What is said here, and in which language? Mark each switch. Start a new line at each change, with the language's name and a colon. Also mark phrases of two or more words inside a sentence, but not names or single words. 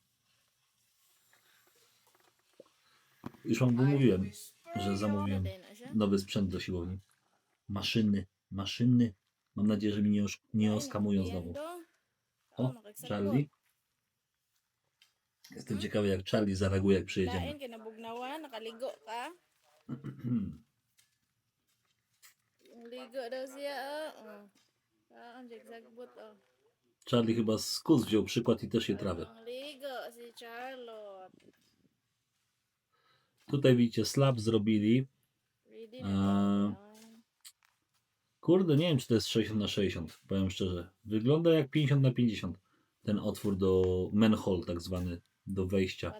Polish: Już wam mówiłem, że zamówiłem nowy sprzęt do siłowni. Maszyny. Mam nadzieję, że mi nie oskamują znowu. O, Charlie. Jestem ciekawy, jak Charlie zareaguje, jak przyjedziemy.
Cebuano: Lain kinabugnawan, nakaligo ka. Ligo daw siya, ang zigzagbot,
Polish: Charlie chyba z kus wziął przykład i też je trawy.
Cebuano: Ang ligo si Charlotte.
Polish: Tutaj widzicie, slab zrobili. Ready A,
Cebuano: na
Polish: Kurde, nie wiem, czy to jest 60x60, powiem szczerze. Wygląda jak 50x50. Ten otwór do manhole, tak zwany, do wejścia.